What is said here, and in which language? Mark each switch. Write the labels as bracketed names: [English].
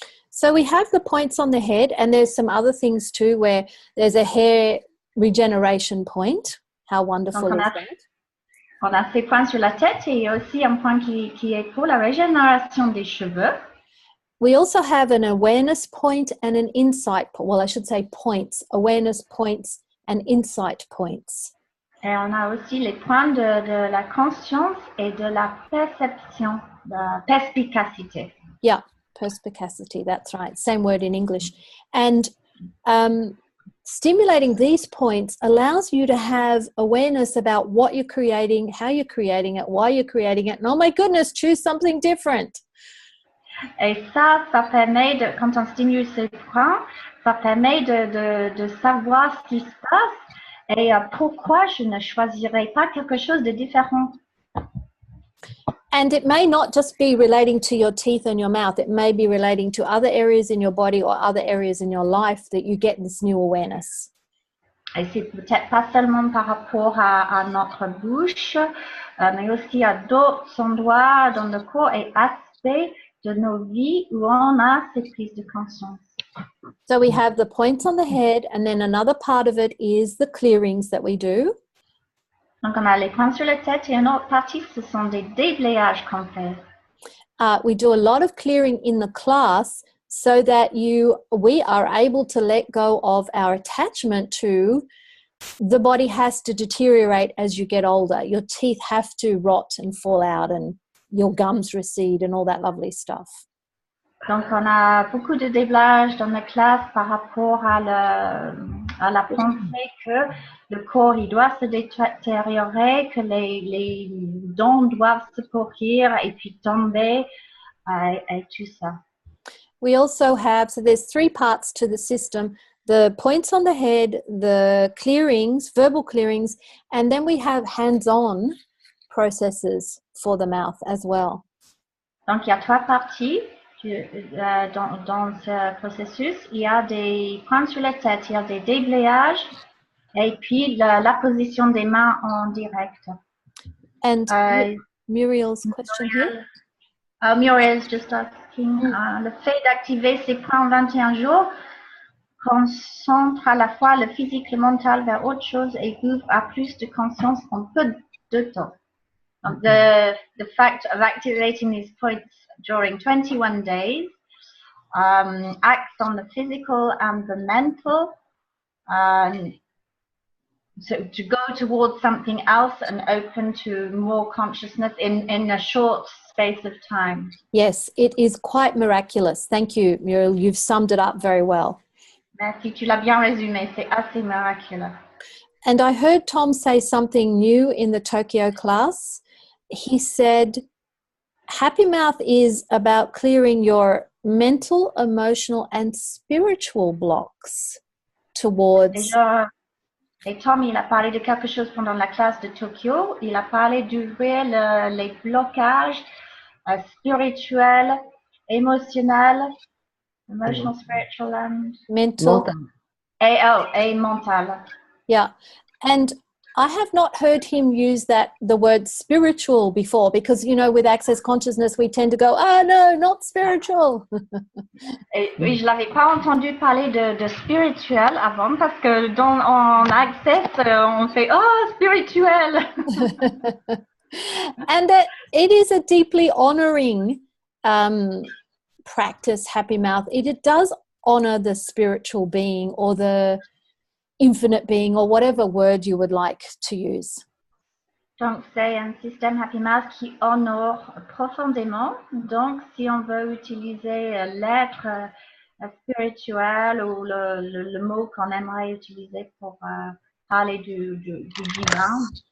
[English] So we have the points on the head, and there's some other things too, where there's a hair regeneration point. How wonderful is that? [French] On a ces points sur la tête, et il y a aussi un point qui est pour la régénération des cheveux. [English] We also have an awareness point and an insight, well, I should say points, awareness points and insight points. [French] Et on a aussi les points de la conscience et de la perception, de perspicacité. [English] Yeah, perspicacity, that's right. Same word in English. And stimulating these points allows you to have awareness about what you're creating, how you're creating it, why you're creating it, and oh my goodness, choose something different. [French] Et ça permet, quand on stimule ces points, ça permet de savoir ce qui se passe et pourquoi je ne choisirais pas quelque chose de différent. [English] And it may not just be relating to your teeth and your mouth. It may be relating to other areas in your body or other areas in your life that you get this new awareness. [French] Et c'est peut-être pas seulement par rapport à notre bouche, mais aussi à d'autres endroits dans le corps et aspects de nos vies où on a cette prise de conscience. [English] So we have the points on the head, and then another part of it is the clearings that we do. [French] Donc on a les points sur la tête, et une autre partie, ce sont des déblayages qu'on fait. [English] We do a lot of clearing in the class so that we are able to let go of our attachment to the body has to deteriorate as you get older. Your teeth have to rot and fall out, and your gums recede and all that lovely stuff. [French] Donc, on a beaucoup de déblayages dans la classe par rapport à la pensée que le corps, il doit se détériorer, que les dents doivent se pourrir et puis tomber et tout ça. [English] We also have, so there's 3 parts to the system: the points on the head, the clearings, verbal clearings, and then we have hands-on processes for the mouth as well. [French] Donc, il y a 3 parties dans ce processus. Il y a des points sur la tête, il y a des déblayages et puis la position des mains en direct. [English] And Muriel's question here? Muriel's just asking, [French] le fait d'activer ces points en 21 jours concentre à la fois le physique et le mental vers autre chose et ouvre à plus de conscience en peu de temps. [English] The fact of activating these points during 21 days acts on the physical and the mental. So to go towards something else and open to more consciousness in a short space of time. Yes, it is quite miraculous. Thank you, Muriel. You've summed it up very well. [French] Merci, tu l'as bien résumé, c'est assez miraculeux. [English] And I heard Tom say something new in the Tokyo class. He said, Happy Mouth is about clearing your mental, emotional, and spiritual blocks towards... [French] Et Tom, il a parlé de quelque chose pendant la classe de Tokyo. Il a parlé d'ouvrir les blocages spirituels, émotionnels, [English] emotional, spiritual, and mental. [French] Et mental. [English] Yeah. And I have not heard him use the word spiritual before, because, you know, with Access Consciousness, we tend to go, oh no, not spiritual. [French] Et oui, je l'avais pas entendu parler de spirituel avant, parce que en Access, on fait, oh, spirituel. [English] And that it is a deeply honoring practice, Happy Mouth. It does honor the spiritual being or the infinite being or whatever word you would like to use. [French] Donc, c'est un système Happy Mouth qui honore profondément. Donc, si on veut utiliser l'être spirituel ou le mot qu'on aimerait utiliser pour parler du divin.